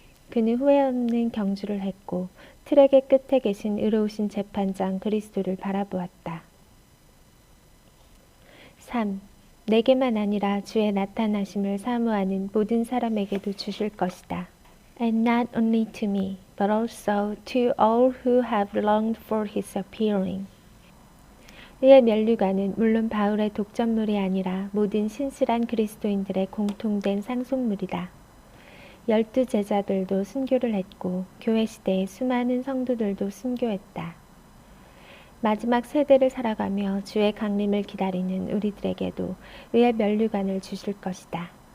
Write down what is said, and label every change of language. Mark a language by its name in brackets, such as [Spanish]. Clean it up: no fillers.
[Korean] 그는 후회 없는 경주를 했고 트랙의 끝에 계신 의로우신 재판장 그리스도를 바라보았다. 3. 내게만 아니라 주의 나타나심을 사모하는 모든 사람에게도 주실 것이다. [English] And not only to me, but also to all who have longed for his appearing. [Korean] 의의 면류관은 물론 바울의 독점물이 아니라 모든 신실한 그리스도인들의 공통된 상속물이다. 12 제자들도 순교를 했고 교회 시대의 수많은 성도들도 순교했다. 마지막 세대를 살아가며 주의 강림을 기다리는 우리들에게도 의의 면류관을 주실 것이다.